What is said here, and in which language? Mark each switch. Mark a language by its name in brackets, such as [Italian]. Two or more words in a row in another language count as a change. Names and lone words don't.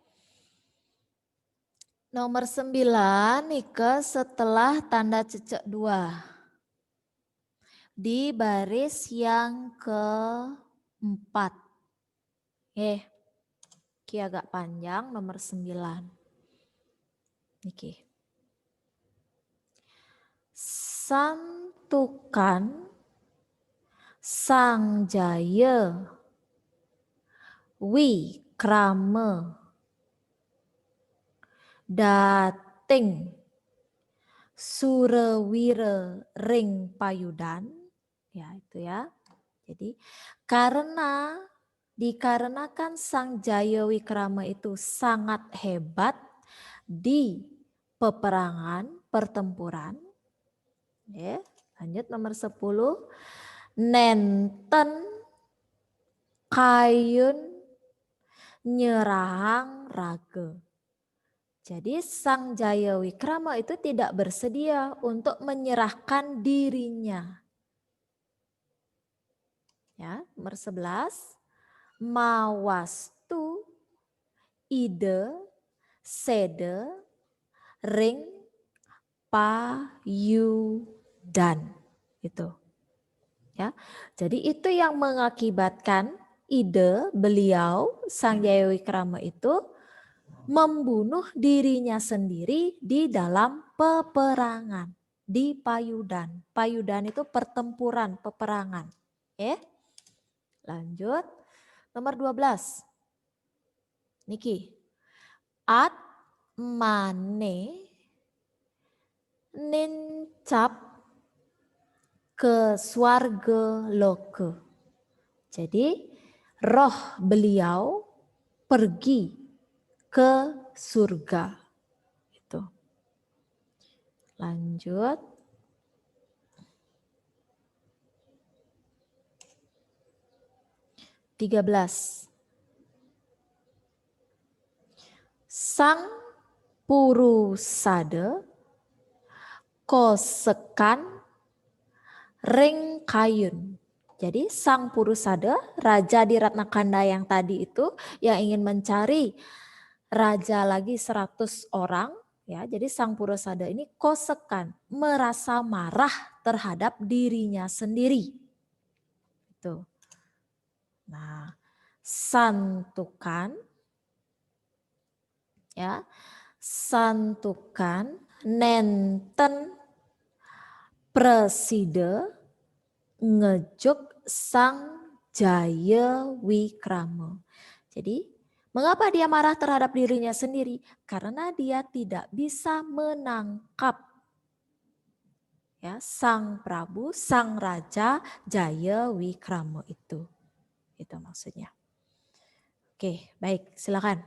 [Indonesian] Nomor 9 Nike setelah tanda cecek 2. Di baris yang keempat. Niki agak panjang nomor 9. [Balinese] Niki. Santukan Sang Jaya Wikrama dating Surawira ring payudan, [Indonesian] ya itu ya. Jadi dikarenakan Sang Jaya Wikrama itu sangat hebat di pertempuran. Ya, lanjut nomor 10. [Balinese] Nenten kayun nyerang raga. [Indonesian] Jadi Sang Jaya Wikrama itu tidak bersedia untuk menyerahkan dirinya. Ya, nomor 11. [Balinese] Mawastu ide sede ring payudan. [Indonesian] Itu. Ya. Jadi itu yang mengakibatkan ide beliau Sang Jaya Wikrama itu membunuh dirinya sendiri di dalam peperangan di payudan. Payudan itu pertempuran, peperangan. Lanjut. Nomor 12. Niki. [Balinese] At mane nincap ke swarga loka. [Indonesian] Jadi roh beliau pergi ke surga. Itu. Lanjut. [Balinese] (13) Sang Purusada kosekan ring kayun. [Indonesian] Jadi Sang Purusada, raja di Ratnakanda yang tadi itu, yang ingin mencari raja lagi 100 orang, ya. Jadi Sang Purusada ini kosekan, merasa marah terhadap dirinya sendiri. Itu. Nah, [Balinese] santukan, ya, santukan nenten preside ngejuk Sang Jaya Wikrama. [Indonesian] Jadi mengapa dia marah terhadap dirinya sendiri? Karena dia tidak bisa menangkap Ya, Sang Prabu, Sang Raja Jaya Wikrama itu. Itu maksudnya. Oke, baik, silakan.